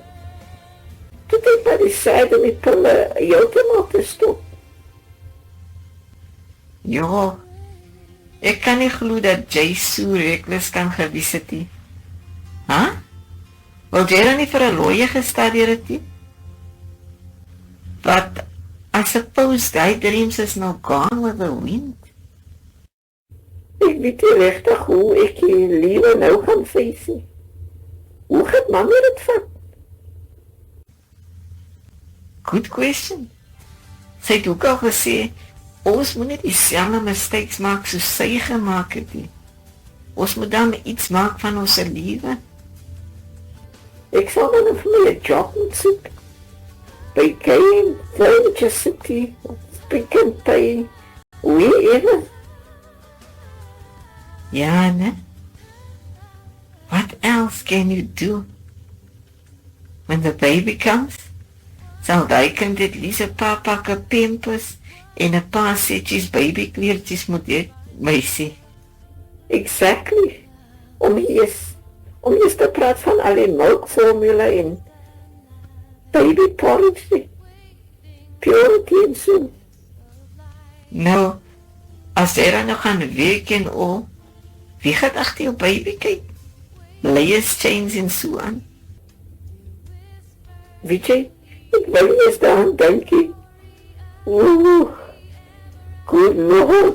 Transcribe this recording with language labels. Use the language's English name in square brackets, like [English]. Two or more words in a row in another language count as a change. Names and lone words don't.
[Afrikaans] Toe het my decide om die pille heeltemal te stop. Ja, ek kan nie glo dat jy so reckless kan gewees het nie. Huh? Wil jy dan nie vir 'n lawyer gestudeer het nie? [English] But I suppose die dreams is now gone with the wind. [Afrikaans] Ek weet nie regtig hoe ek die lewe nou gaan face nie. Hoe gaat mami dit vat? [English] Good question. [Afrikaans] Sy het ook al gesê, ons moet nie dieselfde mistakes maak soos sy gemaak het nie. Ons moet dan iets maak van ons lewe. Ek sal dan vir my 'n job moet soek. [English] By Kane, Furniture City, Pick n Pay, wherever. Ja, ne? What else can you do? When the baby comes, [Afrikaans] sal die kind [English] at least [Afrikaans] 'n paar pakke Pampers en 'n paar setjies babykleertjies moet hê, meisie. Exactly. Om eers te praat van al die melkformule en [English] baby porridge, [Afrikaans] purity en so. Nou, as jy dan nog gaan werk en al, wie gaat agter jou baby kyk? Layers chains en so aan. Weet jy, ek wil nie eens daaraan dink nie. [English] Oeh, good Lord.